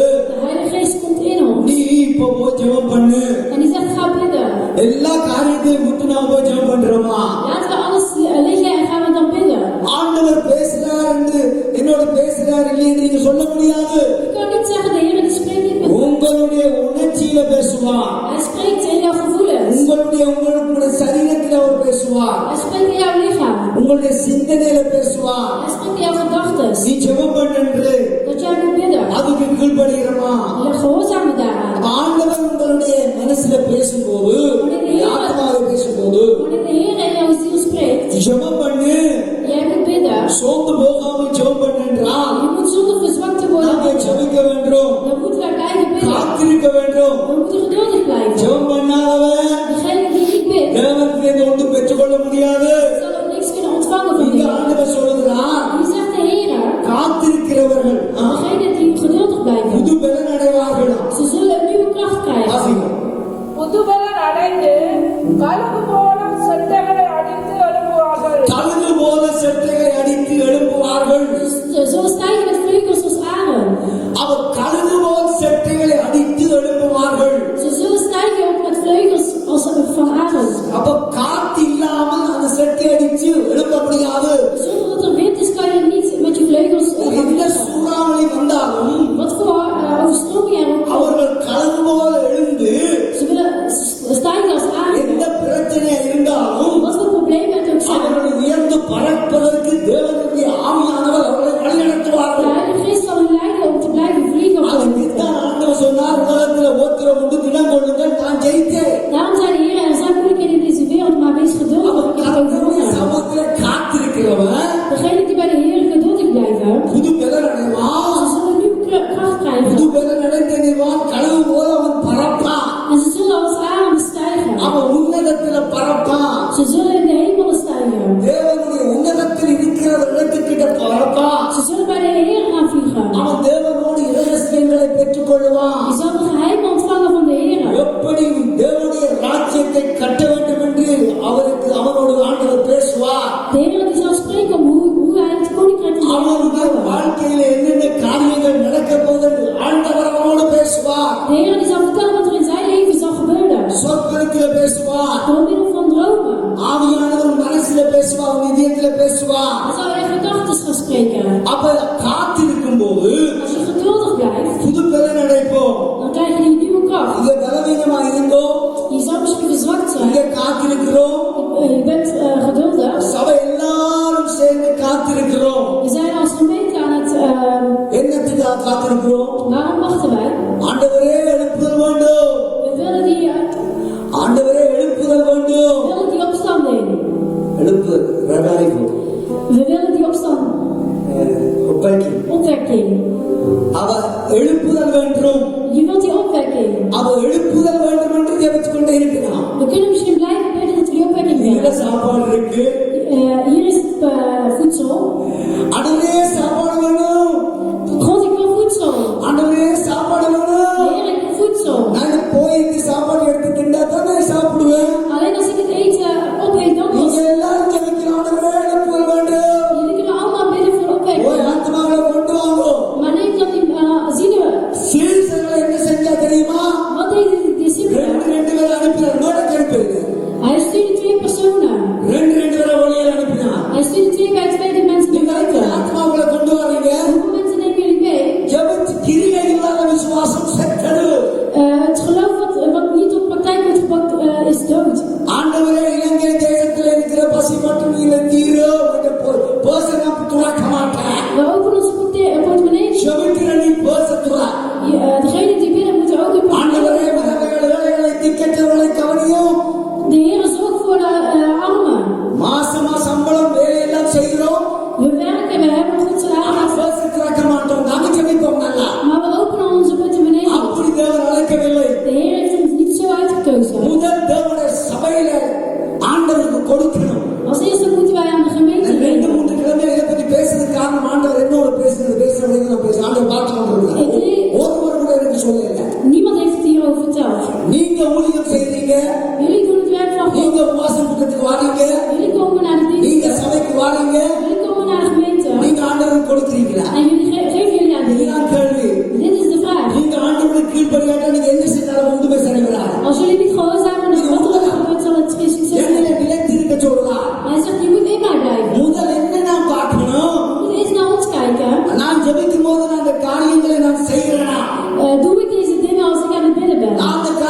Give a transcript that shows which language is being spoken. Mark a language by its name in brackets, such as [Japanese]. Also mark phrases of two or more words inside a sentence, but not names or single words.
[Dutch] de Heilige Geest komt in ons. [Tamil] நீ இப்போ போய் ஜெபம் பண்ணு, [Dutch] En die zegt, ga bidden. [Tamil] எல்லா காரியத்தையும் விட்டு நான் போய் ஜெபம் பண்றோமா? [Dutch] Laten we alles liggen en gaan we dan bidden. [Tamil] ஆண்டவர் பேசுறார் என்று என்னோட பேசுறார் இல்லை என்று நீங்க சொல்ல முடியாது. [Dutch] Je kan niet zeggen, de Heer die [Tamil] உணர்ச்சியில பேசுவார். [Dutch] Hij spreekt in jouw gevoelens. [Tamil] உங்களுடைய சரீரத்தில் அவர் பேசுவார். [Dutch] Hij spreekt in jouw lichaam. [Tamil] உங்களுடைய சிந்தனையில பேசுவார். [Dutch] Hij spreekt in jouw gedachten. [Tamil] நீ ஜெபம் பண்ணு, [Dutch] Dat jij moet bidden. [Tamil] அதுக்கு கீழ்ப்படுகிறமா? [Dutch] Je gehoorzaam moet daaraan. [Tamil] ஆண்டவர் உங்களுடைய மனசுல பேசும்போது, ஆத்மாவை பேசும்போது [Dutch] Wanneer de Heer in jouw ziel spreekt, [Tamil] ஜெபம் பண்ணு, [Dutch] jij moet bidden. [Tamil] சோர்ந்து போகாம ஜெபம் பண்ணுன்றால் [Dutch] Je moet zonder verzwakt te worden [Tamil] நாங்கள் [Dutch] bidden. [Tamil] ஜெபிக்க வேண்டும், [Dutch] Dan moeten wij blijven bidden. [Tamil] காத்திருக்க வேண்டும். [Dutch] We moeten geduldig blijven. [Tamil] ஜெபம் பண்ணாதவன் [Dutch] Degene die niet bidt, [Tamil] தேவனிடத்திலிருந்து ஒன்றும் பெற்றுக்கொள்ள முடியாது. [Dutch] zal ook niks kunnen ontvangen van [Tamil] இங்க [Dutch] de Heer. [Tamil] ஆண்டவர் சொல்லுகிறார், [Dutch] Die zegt de Heer, [Tamil] காத்திருக்கிறவர்கள் [Dutch] degene die geduldig blijven, [Tamil] புது பலன் அடைவார்களாம். [Dutch] ze zullen een nieuwe kracht krijgen. [Tamil] வாசிங்க. புதுபலன் அடைந்து கழுகு போல செட்டைகளை அடித்து எழுப்புவார்கள். கழுகு போல செட்டைகளை அடித்து எழுப்புவார்கள். [Dutch] Ze zullen stijgen met vleugels als arend. [Tamil] அவர் கழுகு போல் செட்டைகளை அடித்து எழுப்புவார்கள். [Dutch] Ze zullen stijgen ook met vleugels als van arend. [Tamil] அப்ப காத்து இல்லாமல் அந்த செட்டை அடிச்சு எழுப்ப முடியாது. [Dutch] Zonder dat er wind is, kan je niet met je vleugels [Tamil] எந்த சூறாவளி வந்தாலும் [Dutch] wat voor overstroming er ook komt. [Tamil] அவர்கள் கழுகு போல எழுந்து [Dutch] Ze willen stijgen als [Tamil] எந்த [Dutch] arend. [Tamil] பிரச்சனை இருந்தாலும் [Dutch] Wat voor problemen het ook zijn. [Tamil] அவர்கள் உயர்ந்து பறப்பதற்கு தேவனுடைய ஆவியானவர் அவர்களை வழிநடத்துவார்கள். [Dutch] De Heilige Geest zal hen leiden om te blijven vliegen op de lucht. [Tamil] அதுக்குத்தான் ஆண்டவர் சொன்னார், உலகத்துல ஓத்திரம் உண்டு, தினம் கொள்ளுங்கள், நான் ஜெயித்தேன். [Dutch] Daarom zei de Heer, er zijn moeilijkheden in deze wereld, maar wees geduldig. [Tamil] அவர் [Dutch] Ik heb [Tamil] கர்த்தருடைய [Dutch] overwonnen. [Tamil] சமூகத்துல காத்திருக்கிறவன் [Dutch] Degene die bij de Heer geduldig blijven, [Tamil] புது பலன் அடைவான். [Dutch] ze zullen nu kracht [Tamil] புது [Dutch] krijgen. [Tamil] பலன் அடைந்தவன் கழுகு போல அவன் பறப்பான். [Dutch] En ze zullen als arenden stijgen. [Tamil] அவன் உன்னதத்துல பறப்பான். [Dutch] Ze zullen in de hemelen stijgen. [Tamil] தேவனுடைய உன்னதத்தில் இருக்கிற இடத்துக்கிட்ட பறப்பான். [Dutch] Ze zullen bij de Heer gaan vliegen. [Tamil] அவன் தேவனோடு இரகசியங்களை பெற்றுக் கொள்ளுவான். [Dutch] Je zal de geheimen ontvangen van de Heer. [Tamil] எப்படி தேவனுடைய ராஜ்யத்தை கட்ட வேண்டும் என்று அவனோடு ஆண்டவர் பேசுவார். [Dutch] De Heer die zal spreken om hoe hij het koninkrijk van de [Tamil] அவனுடைய [Dutch] Heer wil. [Tamil] வாழ்க்கையில என்னென்ன காரியங்கள் நடக்க போகுது ஆண்டவர் அவனோடு பேசுவார். [Dutch] De Heer die zal vertellen wat er in zijn leven zal gebeuren. [Tamil] சொற்களத்தில பேசுவார். [Dutch] Door middel van dromen. [Tamil] ஆவியானவர் மனசுல பேசுவார், இதயத்துல பேசுவார். [Dutch] Hij zal in gedachten gaan spreken. [Tamil] அப்ப காத்திருக்கும் போது [Dutch] Als je geduldig blijft, [Tamil] புது பலன் அடைப்போம். [Dutch] dan krijg je die nieuwe kracht. [Tamil] இங்க பலவீனமா இருந்தோம், [Dutch] Je zal misschien verzwakt [Tamil] இங்க [Dutch] zijn. [Tamil] காத்திருக்கிறோம். [Dutch] Je bent geduldig. [Tamil] சபை எல்லாரும் சேர்ந்து காத்திருக்கிறோம். [Dutch] We zijn als gemeente aan het... [Tamil] என்னத்துக்கு காத்திருக்கிறோம்? [Dutch] waarom wachten wij? [Tamil] ஆண்டவரே எழுப்புதல் வேண்டும். [Dutch] We willen die [Tamil] ஆண்டவரே எழுப்புதல் வேண்டும். [Dutch] opstanding. [Tamil] எழுப்புதல் revival. [Dutch] We willen die opwekking. [Tamil] அவர் எழுப்புதல் வேண்டும். [Dutch] Je wilt die opwekking. [Tamil] அவர் எழுப்புதல் வேண்டும் என்று ஜெபித்துக் கொண்டே இருக்கிறான். [Dutch] We kunnen misschien blijven bidden dat we die opwekking [Tamil] இங்க [Dutch] willen. [Tamil] சாப்பாடு இருக்கு, [Dutch] Hier is het voedsel. [Tamil] ஆண்டவரே சாப்பாடு வேணும், [Dutch] God, ik wil voedsel. [Tamil] ஆண்டவரே சாப்பாடு வேணும். [Dutch] Heer, ik wil voedsel. [Tamil] நான் போய் இந்த சாப்பாடு எடுத்து திண்டா தான் நான் சாப்பிடுவேன். [Dutch] Alleen als ik het eten opeet, dan pas. [Tamil] நீங்க எல்லாரும் ஜெபிக்கிற ஆண்டவரே எழுப்புதல் வேண்டும். [Dutch] Jullie kunnen allemaal bidden voor [Tamil] போய் [Dutch] opwekking. [Tamil] ஆத்மாவை கொண்டு வாங்க. [Dutch] Maar neem dan die zielen. [Tamil] சீசர்கள் என்ன செஞ்சா தெரியுமா? [Dutch] Wat deden die discipelen? [Tamil] ரெண்டு பேரை அனுப்பினார். மேடக்கு அனுப்பிடுங்க. [Dutch] Hij stuurde 2 personen. [Tamil] ரெண்டு பேரை வழியில் அனுப்பினார். [Dutch] Hij stuurde 2 bij 2 mensen die [Tamil] நீங்க [Dutch] buiten. [Tamil] ஆத்மாவுல கொண்டு வரீங்க. [Dutch] Hoeveel mensen nemen jullie mee? [Tamil] ஜெபத்து கிரியை இல்லாத விசுவாசம் செத்தது. [Dutch] Het geloof wat niet op praktijk wordt gebracht is dood. [Tamil] ஆண்டவரே இலங்கை தேசத்தில் இருக்கிற பசி மற்றும் இல்லை தீரோ பர்சனை துறக்க மாட்டேன். [Dutch] We openen onze portemonnee. [Tamil] ஜெபிக்கிற நீ பர்ச துற. [Dutch] Degene die bidden moeten ook een [Tamil] ஆண்டவரே [Dutch] portemonnee. [Tamil] விதவைகள் ஏழைகளை திக்கற்றவர்களை கவனியும். [Dutch] De Heer zorgt voor de armen. [Tamil] மாசமா சம்பளம் வேலையெல்லாம் செய்கிறோம். [Dutch] We werken, we hebben een goed salaris. [Tamil] பர்ச துறக்க மாட்டோம். நாங்க ஜெபிப்போம் நல்லா. [Dutch] Maar we openen onze portemonnee. [Tamil] அப்படி தேவன் அழைக்கவில்லை. [Dutch] De Heer heeft ons niet zo uitgekozen. [Tamil] முதல் தேவனுடைய சபையில ஆண்டவருக்கு கொடுக்கணும். [Dutch] Als eerste moeten wij aan de gemeente [Tamil] ரெண்டு [Dutch] geven. [Tamil] மூன்று கிழமை இதை பத்தி பேசுறதுக்கு காரணம் ஆண்டவர் என்னோட பேசுறது நான் பேசுறேன். ஆண்டவர் பார்த்து கொண்டிருக்கிறார். ஒருவர் கூட எனக்கு சொல்லல. [Dutch] Niemand heeft het hierover verteld. [Tamil] நீங்க ஊழியம் செய்றீங்க, [Dutch] Jullie doen het werk van [Tamil] நீங்க [Dutch] God. [Tamil] உபவாசம் கூட்டத்துக்கு வாரீங்க, [Dutch] Jullie komen naar de [Tamil] நீங்க [Dutch] dienst. [Tamil] சபைக்கு வாரீங்க, [Dutch] Jullie komen naar de gemeente. [Tamil] நீங்க ஆண்டவருக்கு கொடுக்குறீங்களா? [Dutch] En jullie geven jullie aan de Heer. [Tamil] இதுதான் கேள்வி. [Dutch] Dit is de vraag. [Tamil] நீங்க ஆண்டவருக்கு கீழ்ப்படியாட்டா நீங்க என்ன செஞ்சாலும் ஒன்றுமே சரிவராது. [Dutch] Als jullie niet gehoorzamen aan wat er ook gebeurt, zal het geen succes [Tamil] என்னை [Dutch] zijn. [Tamil] நிலைத்திருக்க சொல்றார். [Dutch] Hij zegt, je moet in mij blijven. [Tamil] முதல் என்ன நான் பார்க்கணும்? [Dutch] Je moet eens naar ons kijken. [Tamil] நான் ஜெபிக்கும் போது நான் அந்த காரியங்களை நான் செய்கிறேனா? [Dutch] Doe ik deze dingen als ik aan het bidden ben? [Tamil] நான்